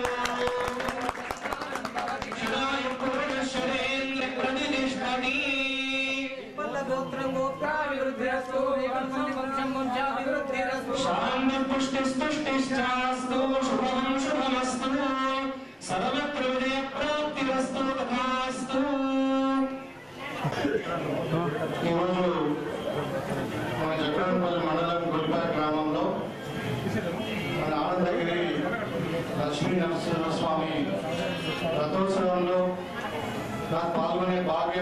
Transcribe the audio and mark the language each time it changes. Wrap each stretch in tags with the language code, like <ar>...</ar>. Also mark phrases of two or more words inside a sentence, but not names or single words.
<sa>शतायुः पुरुषः शतेन्द्रिय प्रतिष्ठति। शान्ति पुष्टिस्तुष्टिश्चास्तु शुभं शुभमस्तु सर्वत्र विजयप्राप्तिरस्तु तथास्तु।</sa> <te>ఈరోజు మన జగన్పల్లి మండలం గురిపాక గ్రామంలో మన ఆనందగిరి లక్ష్మీ నరసింహస్వామి రథోత్సవంలో నాకు పాల్గొనే భాగ్యం</te>